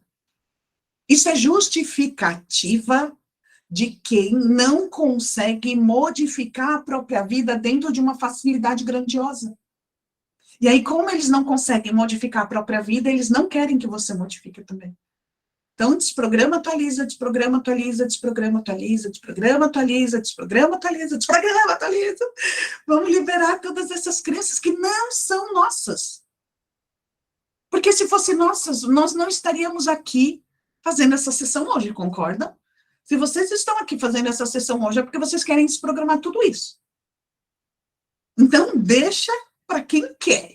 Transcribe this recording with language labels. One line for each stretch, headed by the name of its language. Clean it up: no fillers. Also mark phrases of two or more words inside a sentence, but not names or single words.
Portuguese: Isso é justificativa de quem não consegue modificar a própria vida dentro de uma facilidade grandiosa. E aí, como eles não conseguem modificar a própria vida, eles não querem que você modifique também. Então, desprograma, atualiza, desprograma, atualiza, desprograma, atualiza, desprograma, atualiza, desprograma, atualiza, desprograma, atualiza. Vamos liberar todas essas crenças que não são nossas. Porque se fossem nossas, nós não estaríamos aqui fazendo essa sessão hoje, concordam? Se vocês estão aqui fazendo essa sessão hoje, é porque vocês querem desprogramar tudo isso. Então, deixa para quem quer.